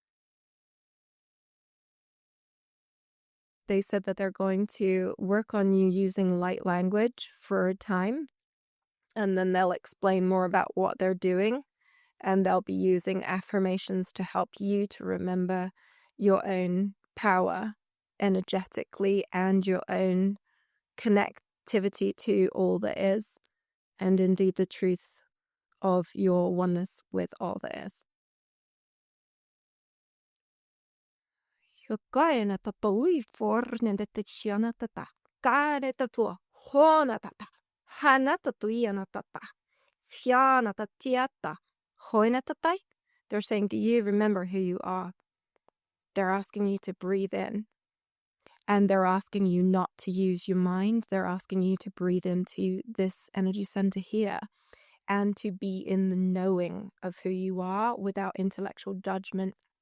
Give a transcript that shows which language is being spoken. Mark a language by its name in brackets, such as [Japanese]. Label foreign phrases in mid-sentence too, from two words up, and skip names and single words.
[English] They said that they're going to work on you using light language for a time, and then they'll explain more about what they're doing, and they'll be using affirmations to help you to remember your own power energetically and your own connectivity to all that is, and indeed the truth of your oneness with all that is. Kaina tatoi forne de tichiana tata. Kare tatua hona tata. Hana tatuiana tata. Fiana tatiata. Hoina tatai. They're saying, do you remember who you are? They're asking you to breathe in. And they're asking you not to use your mind. They're asking you to breathe into this energy center here and to be in the knowing of who you are without intellectual judgment.